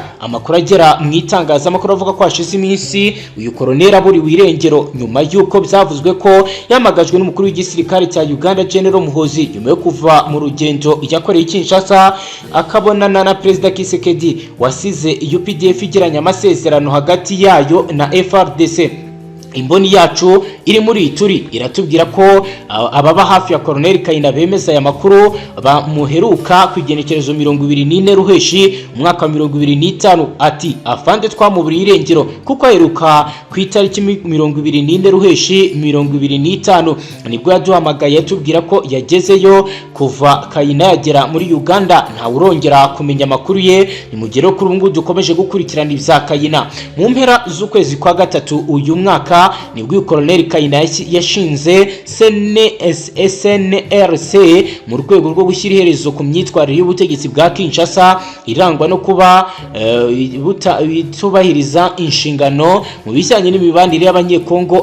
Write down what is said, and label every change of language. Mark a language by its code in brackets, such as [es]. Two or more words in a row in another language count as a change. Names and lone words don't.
[rw] Amakuru agera mu itangazamakuru avuga ko hashize iminsi uyu Colonel aburi wirengero nyuma yuko byavuzwe ko yamagajwe n'umukuru w'igisirikare cya Uganda General Muhoozi nyuma yo kuva mu rugendo yakoreye Kinshasa akabonana na Perezida Kisekedi wasize UPDF igiranye amasezerano hagati yayo na FRDC. Imboni yacu iri muri Ituri iratubwira ko ababa hafi ya Colonel Kayina bemeza aya makuru bamuheruka ku igenekerezo 24 Ruheshi umwaka wa 2025 ati afande twamuburiye irengero kuko aheruka ku itariki 24 Ruheshi 2025 nibwo yaduhamagaye yatubwira ko yagezeyo. Kuva Kayina yagera muri Uganda nta urongera kumenya makuru ye. Nimugero kuri ubu dukomeje gukurikirana ibya Kayina. Mu mpera z'ukwezi kwa gatatu uyu mwaka nibwo Colonel Kayina yashinze SNRC mu rwego rwo gushyira iherezo ku myitwarire y'ubutegetsi bwa Kinshasa irangwa no kuba bitubahiriza inshingano mu bijyanye n'imibanire y'abanyekongo.